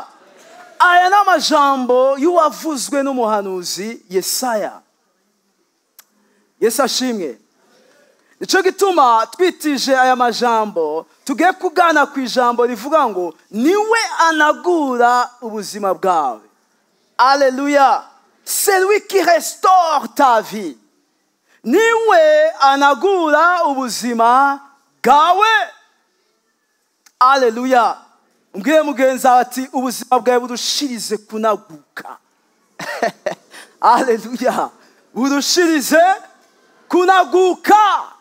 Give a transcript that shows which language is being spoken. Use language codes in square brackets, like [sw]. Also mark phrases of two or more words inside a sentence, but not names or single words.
[rn] Aya n'amajambo y'uwavuzwe n'umuhanuzi Yesaya. Yesu ashimwe. Nico gituma twitije aya majambo tugiye kugana ku ijambo rivuga ngo niwe anagura ubuzima bwawe. Haleluya. [fr] C'est lui qui restaure ta vie. [rn] Niwe anagura ubuzima bwawe. Haleluya. Mbwiye mugenzi ati ubuzima bwawe burushirize kunaguka. Haleluya. Burushirize kunaguka.